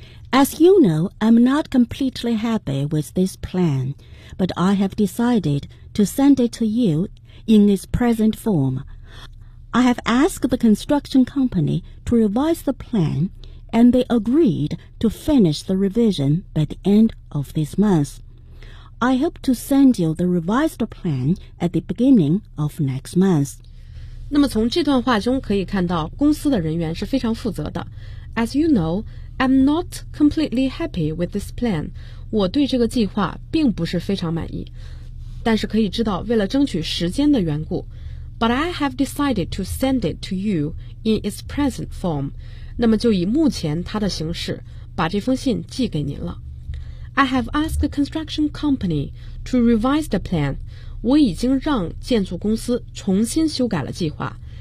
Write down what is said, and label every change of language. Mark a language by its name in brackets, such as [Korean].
[English] As you know, I'm not completely happy with this plan, but I have decided to send it to you in its present form. I have asked the construction company to revise the planAnd they agreed to finish the revision by the end of this month. I hope to send you the revised plan at the beginning of next month. [Chinese] 那么从这段话中可以看到，公司的人员是非常负责的。 [English] As you know, I'm not completely happy with this plan. [Chinese] 我对这个计划并不是非常满意。但是可以知道，为了争取时间的缘故。 [English] But I have decided to send it to you in its present form. [Chinese] 那么就以目前它的形式把这封信寄给您了。 [English] I have asked the construction company to revise the plan， [Chinese] 我已经让建筑公司重新修改了计划。